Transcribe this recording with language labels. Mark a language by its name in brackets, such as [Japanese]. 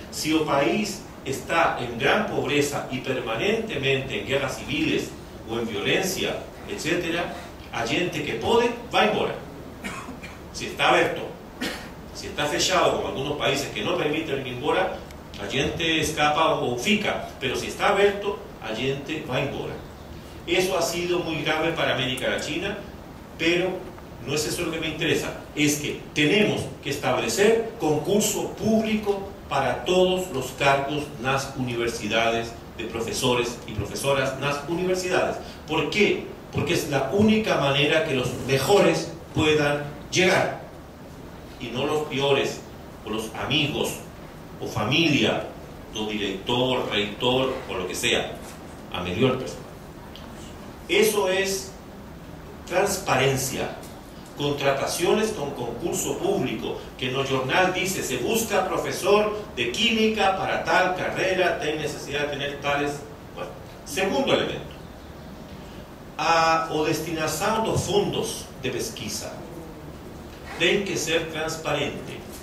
[Portuguese] Se o país está em grande pobreza e permanentemente em guerras civis ou em violência, etc., a gente que pode vai embora. Se está aberto, se está fechado, como alguns países que não permitem ir embora, a gente escapa ou fica, [Spanish] pero [Portuguese] se está aberto, a gente vai embora. [Spanish] Eso ha sido muy grave para América Latina, pero no es eso lo que me interesa. Es que tenemos que establecer concurso público para todos los cargos en las universidades, de profesores y profesoras en las universidades. ¿Por qué? Porque es la única manera que los mejores puedan llegar. Y no los peores, o los amigos, o familia, o director, reitor, o lo que sea, a mejor persona. Eso es transparencia. Contrataciones con concurso público, que en el jornal dice, se busca profesor de química para tal carrera, tiene necesidad de tener tales... Bueno, [Portuguese] Segundo elemento, a destinação dos fundos de pesquisa tem que ser transparente.